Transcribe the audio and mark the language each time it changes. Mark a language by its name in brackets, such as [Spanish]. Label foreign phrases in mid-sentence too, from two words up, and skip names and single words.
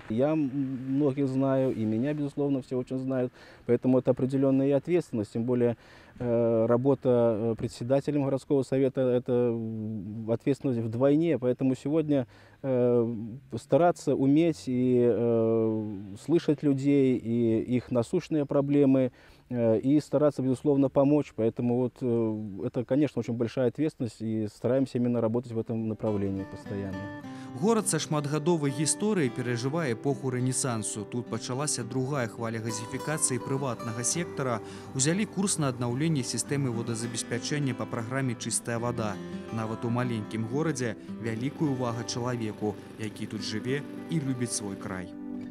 [Russian] Я многих знаю, и меня, безусловно, все очень знают, поэтому это определенная ответственность, тем более работа председателем городского совета – это ответственность вдвойне, поэтому сегодня стараться уметь и слышать людей, и их насущные проблемы, и стараться, безусловно, помочь. Поэтому вот это, конечно, очень большая ответственность, и стараемся именно работать в этом направлении постоянно. [Belarusian] Горад са шматгадовай гісторыяй перажывае эпоху рэнесансу. Тут пачалася другая хваля газифікацыі прыватнага сектара. Узялі курс на аднаўленне сістэмы водазабеспячэння па праграме «Чыстая вода». Нават у маленькім горадзе вялікая ўвага чалавеку, які тут жыве і любіць свой край.